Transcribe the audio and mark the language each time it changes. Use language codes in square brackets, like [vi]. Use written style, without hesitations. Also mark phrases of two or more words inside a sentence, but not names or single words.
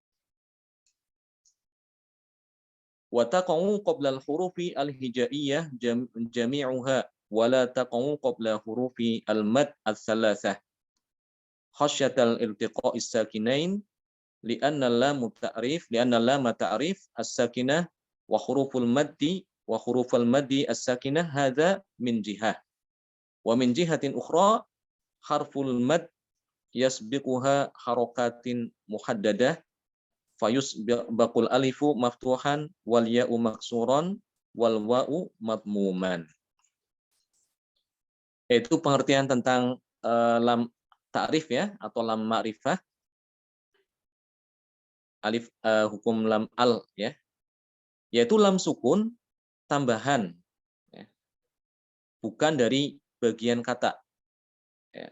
[ar] وتقع قبل الحروف الهجائية جميعها ولا تقع قبل حروف المد الثلاثة خشية التقاء الساكنين لأن لام التعريف الساكنة وحروف المد وحروف المد الساكنة هذا من جهة ومن جهة أخرى حرف المد يسبقها حركة محددة فيسبق الألف مفتوحا والياء مكسورا والواو مضموما. [id] Itu pengertian tentang [ar] لام تعريف [id] ya atau [ar] لام معرفة. [id] Alif hukum lam al ya. Yaitu [ar] لام سكون [id] tambahan ya. Bukan dari bagian kata. Ya.